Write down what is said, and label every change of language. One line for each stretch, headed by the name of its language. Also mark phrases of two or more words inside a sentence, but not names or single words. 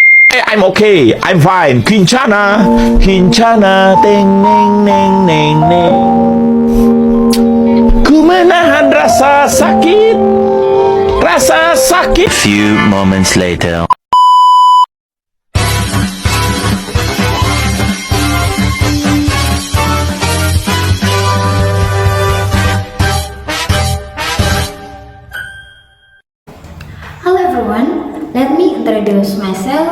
English: I'm okay, I'm fine.
Indonesian: Kincana, Kincana, teng neng neng neng neng. Ku menahan rasa sakit, rasa sakit.
English: Few moments later. Hello everyone, let me introduce myself.